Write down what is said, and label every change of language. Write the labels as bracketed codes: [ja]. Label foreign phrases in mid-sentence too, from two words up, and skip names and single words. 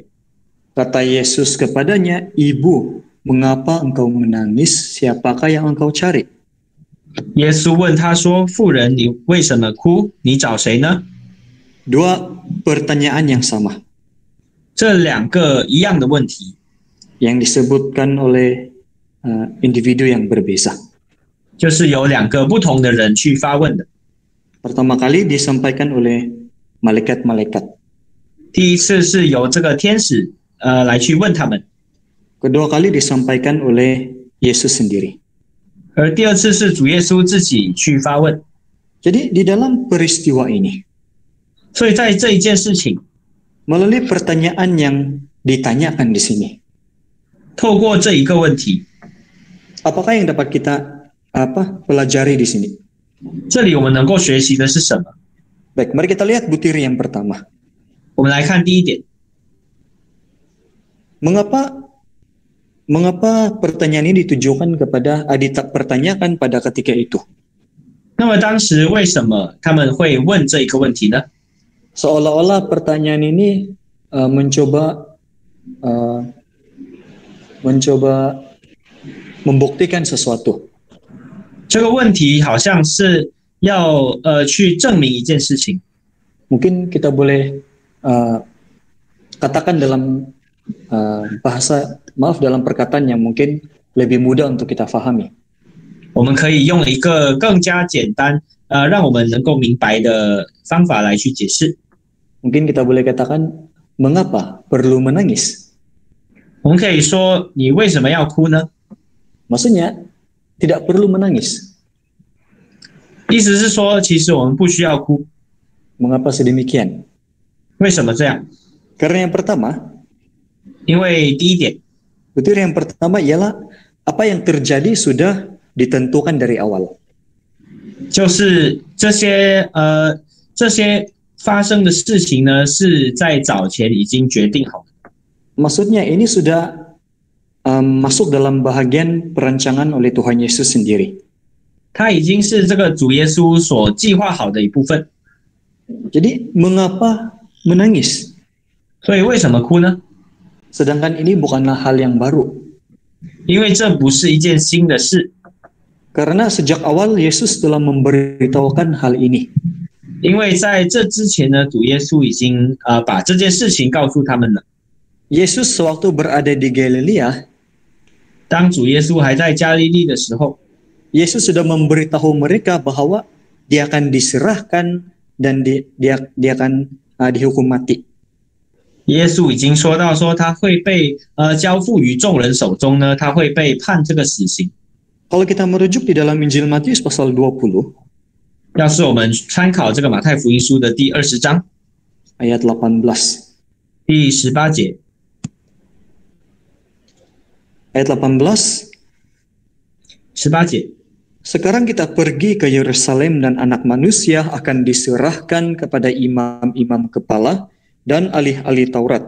[id] Kata Yesus kepadanya, "Ibu, mengapa engkau menangis? Siapakah yang engkau cari?" [zh] 耶稣问他说：“妇人，你为什么哭？你找谁呢？” [ms] Dua pertanyaan yang sama [zh] 这两个一样的问题， [ms] yang disebutkan oleh individu yang berbeza. [zh] 就是由两个不同的人去发问的。 [ms] Pertama kali disampaikan oleh malaikat-malaikat. [zh] 第一次是由这个天使来去问他们， [ms] Kedua kali disampaikan oleh Yesus sendiri. [zh] 而第二次是主耶稣自己去发问。 [ms] Jadi di dalam peristiwa ini, [zh] 所以在这一件事情， [ms] melalui pertanyaan yang ditanyakan di sini, [zh] 透过这一个问题， [ms] apakah yang dapat kita pelajari di sini? [zh] 这里我们能够学习的是什么？ [ms] Baik, mari kita lihat butir yang pertama. [zh] 我们来看第一点， [ms] Mengapa pertanyaan ini ditujukan kepada dipertanyakan pada ketika itu? [zh] 那么当时为什么他们会问这一个问题呢？ [ms] Seolah-olah pertanyaan ini mencoba membuktikan sesuatu. [zh] 这个问题好像是要去证明一件事情。 [ms] Mungkin kita boleh katakan dalam dalam perkataan yang mungkin lebih mudah untuk kita fahami. [zh] 我们可以用一个更加简单让我们能够明白的方法来去解释。 [ms] Mungkin kita boleh katakan, mengapa perlu menangis? [zh] 我们可以说，你为什么要哭呢？ [ms] Maksudnya, tidak perlu menangis. [zh] 意思是说，其实我们不需要哭。 [ms] Mengapa sedemikian? [zh] 为什么这样？ [ms] Karena yang pertama, [zh] 因为第一点， [ms] butir yang pertama ialah apa yang terjadi sudah ditentukan dari awal. [zh] 就是这些发生的事情呢，是在早前已经决定好的。 [ms] Maksudnya ini sudah masuk dalam bahagian perancangan oleh Tuhan Yesus sendiri. [zh] 它已经是这个主耶稣所计划好的一部分。 [ms] Jadi mengapa menangis? [zh] 所以为什么哭呢？ [ms] Sedangkan ini bukanlah hal yang baru. [zh] 因为这不是一件新的事。 [ms] Karena sejak awal Yesus telah memberitahukan hal ini. [zh] 因为在这之前呢，主耶稣已经把这件事情告诉他们了。 [ms] Yesus sewaktu berada di Galilea, [zh] 当主耶稣还在加利利的时候， [ms] Yesus sudah memberitahu mereka bahwa dia akan diserahkan dan dia akan dihukum mati. [zh] 耶稣已经说到说他会被交付于众人手中呢，他会被判这个死刑。 [ms] Kalau kita merujuk di dalam Injil Matius pasal 20, [zh] 要是我们参考这个马太福音书的第20章 [ms] ayat 18. [zh] 第18节， [ms] Ayat 18, [zh] 18节， [id] sekarang kita pergi ke Yerusalem dan anak manusia akan diserahkan kepada imam-imam kepala dan ahli-ahli Taurat.